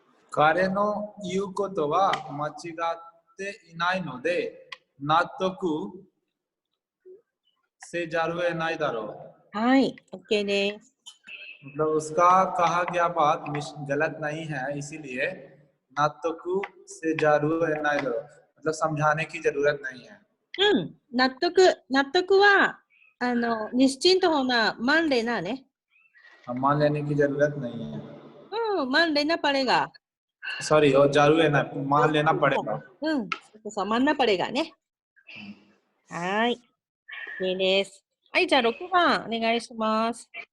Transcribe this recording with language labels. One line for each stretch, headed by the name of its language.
Japanese: 彼の言うことは間違っていないので納得せざるを得ないだろう。はい。OK です。
Hindi: मतलब उसका कहा गया बात गलत नहीं है इसीलिए नातकु से जरूर है ना मतलब समझाने की जरूरत नहीं है
Japanese: うん。納得は
Hindi: निश्चिंत होना मान लेना ने। मान लेने की जरूरत नहीं है। मान लेना पड़ेगा। सॉरी, और जरूर है ना, मान लेना पड़ेगा।
Japanese: そう、
Hindi: मानना पड़ेगाね。
Japanese: はい。いいです。はい、じゃあ6番お願いします。